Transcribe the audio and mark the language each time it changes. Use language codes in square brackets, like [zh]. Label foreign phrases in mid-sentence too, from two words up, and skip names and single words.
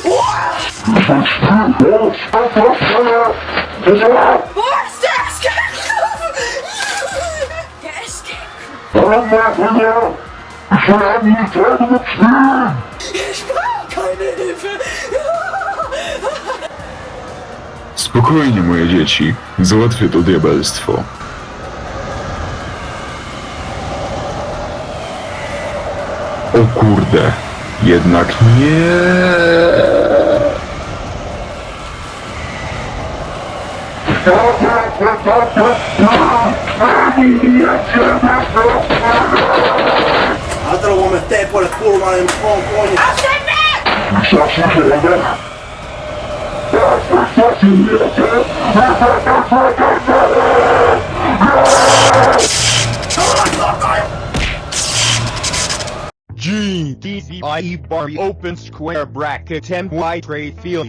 [de] Wo ist der Escape? Der Escape! Ich brauch keine Hilfe! [pl] Spokojnie, moje dzieci. Załatwię to diabelstwo. O kurde, jednak nie. [es] A te lo voy a meter por el culo, madre, coño. [en] G D C I E bar open square bracket M Y trade field.